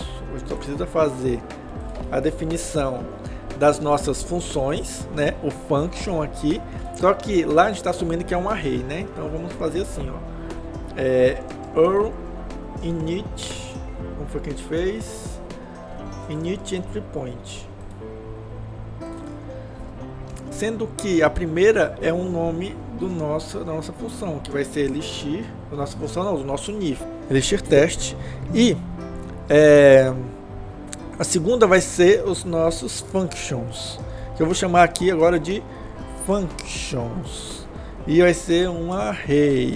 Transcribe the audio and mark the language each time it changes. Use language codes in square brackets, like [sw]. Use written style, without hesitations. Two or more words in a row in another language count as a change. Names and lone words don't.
[pt] A gente só precisa fazer a definição das nossas funções, né? O function aqui. Só que lá a gente está assumindo que é um array, né? Então vamos fazer assim, ó. Init, como foi que a gente fez? [en] Init entry point. [pt] Sendo que a primeira é um nome da nossa função, que vai ser elixir, da nossa função não, do nosso NIF, [en] elixir test. [pt] E a segunda vai ser os nossos functions, que eu vou chamar aqui agora de functions, e vai ser um array.